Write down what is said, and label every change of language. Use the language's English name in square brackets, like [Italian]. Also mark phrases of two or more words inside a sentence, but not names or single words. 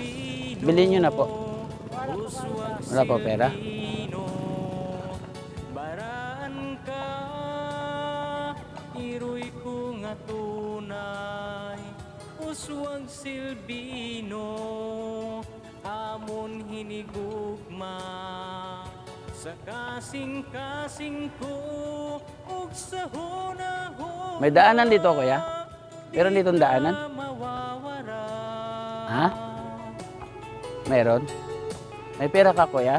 [Filipino] Bilhin nyo na po. Wala po pera? [Hiligaynon] Baraan ka, iroy ko nga tunay, uswag silbino, amon hinigugma, sa kasing-kasing ko, ug sa hunahon. [Filipino] May daanan dito, kuya? Meron ditong daanan? Ha? Meron? May pera ka, kuya?